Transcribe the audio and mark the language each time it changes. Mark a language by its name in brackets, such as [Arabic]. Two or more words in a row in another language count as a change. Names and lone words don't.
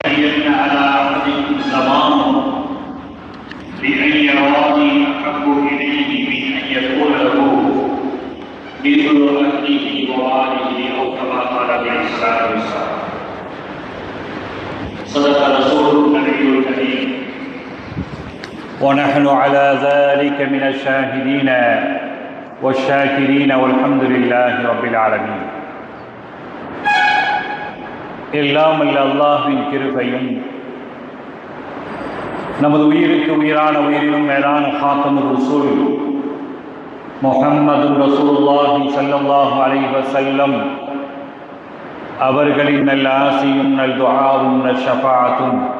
[Arabic] ليأتين على أحدكم زمان بأن يراني أحب إليه من أن يكون له مثل أهله وماله أو كما قال عليه الصلاة والسلام. صدق رسول النبي الكريم ونحن على ذلك من الشاهدين والشاكرين والحمد لله رب العالمين. [Tamil] எல்லாம் அல்ல அல்லாஹ்வின் கிருபையும் நமது உயிருக்கு உயிரான உயிரிலும் மேலான [Arabic] خاتم الرسل محمد رسول الله صلى الله عليه وسلم [Tamil] அவர்களின் நல் ஆசியும் நல் துஆவும் நல் ஷஃபாஅத்தும்